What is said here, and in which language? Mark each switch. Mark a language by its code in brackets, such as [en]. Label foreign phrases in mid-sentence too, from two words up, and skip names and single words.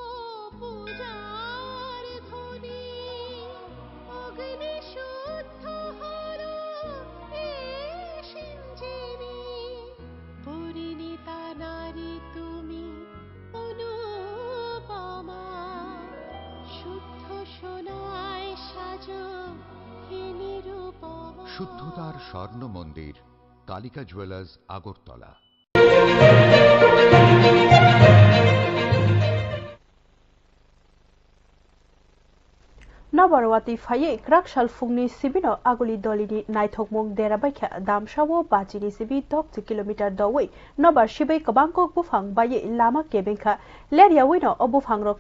[bn] পূজার ধ্বনি, অগ্নি শুদ্ধ হলো সিঞ্জিনি, পরিণীতা নারী তুমি অনুপমা, শুদ্ধ সোনায় সাজো হে নিরুপমা। শুদ্ধতার স্বর্ণ মন্দির, কালিকা জুয়েলার্স, আগরতলা। [trp] नबारवाती फाये क्राकशाल फुंगनी सिबिनो आगुली दलिनी नाइथोकमुंग देराबाइखा दामसावो बाजिनी सिबि 10 किलोमीटर दवै नबार सिबै कबांको बुफांग बाये लामा केबेंखा लेरियावैनो अबुफांग रखनो